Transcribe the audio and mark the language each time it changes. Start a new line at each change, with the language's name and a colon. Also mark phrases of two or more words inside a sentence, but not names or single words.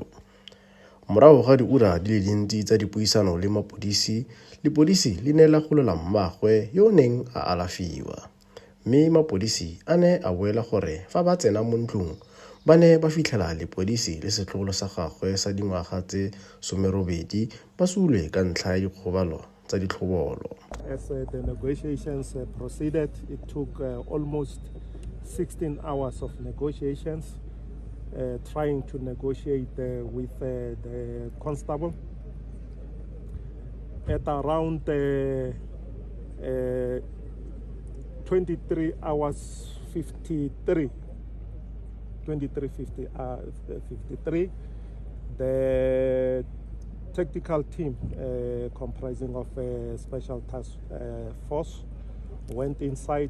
Tswana: Morago ga diura di le dintsi tsa dipuisano le mapodisi, lepodisi le ne la golola mmaagwe yo o neng a alafiwa. Mme mapodisi a ne a boela gore fa ba tsena mo ntlong ba ne ba fitlhela lepodisi le setlogolo sa gagwe sa dingwaga tse 80 ba sulwe ka ntlha ya dikgobalo tsa ditlhobolo.
English: As the negotiations proceeded, it took almost 16 hours of negotiations, trying to negotiate with the constable. At around 23 hours 53, the tactical team comprising of a special task force went inside.